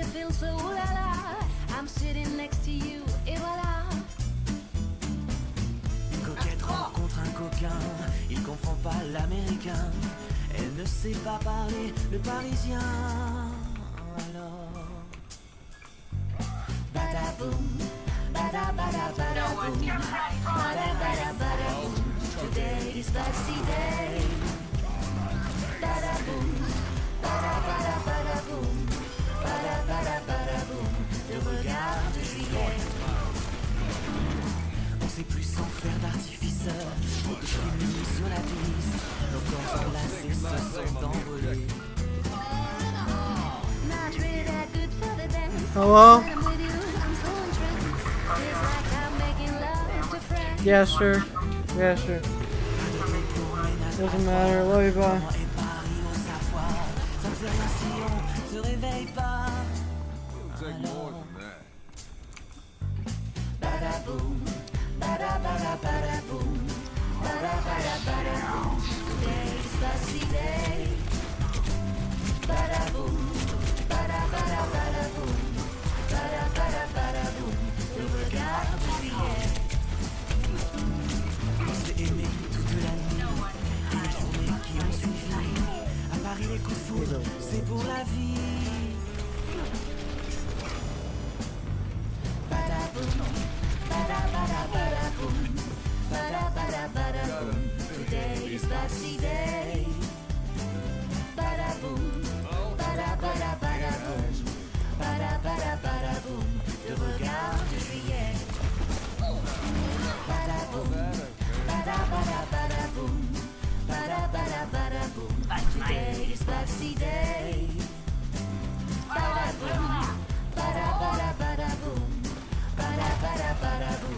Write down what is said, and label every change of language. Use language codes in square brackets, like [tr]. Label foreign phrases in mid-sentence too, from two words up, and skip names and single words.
[en] so ooh la la. I'm sitting next to you, [fr] et voilà. Une coquette rencontre un coquin, il comprend pas l'américain. Elle ne sait pas parler le parisien. Alors. Badaboom, bada bada bada boom, bada bada bada boom. [en] Today is Betsy Day. Badaboom, bada bada bada boom, bada bada bada boom. [fr] Le regard de juillet. On sait plus sans faire d'artifice. Discriminés sur la piste. Nos corps glacés se sont envolés. [en] Not really that good for the dance. Hello? But I'm with you, I'm so entranced. Feels like I'm making love to friends. Yeah, sure. Yeah, sure. Doesn't matter. Love you, bye. It'll take more than that. Badaboom, bada bada bada boom, bada bada bada boom. Today's Betsy Day. Badaboom, bada bada bada boom, bada bada bada boom. [fr] Le regard de juillet. On s'est aimé toute la nuit. Et les journées qui ont suivi. À Paris, les coups de foudre, c'est pour la vie. Badaboom, bada bada bada boom, bada bada bada boom. [en] Today is Betsy Day. Badaboom, bada bada bada boom, bada bada bada boom. [fr] Le regard de juillet. Badaboom, bada bada bada boom, bada bada bada boom. [en] Today is Betsy Day. Badaboom, bada bada bada boom, bada bada bada boom.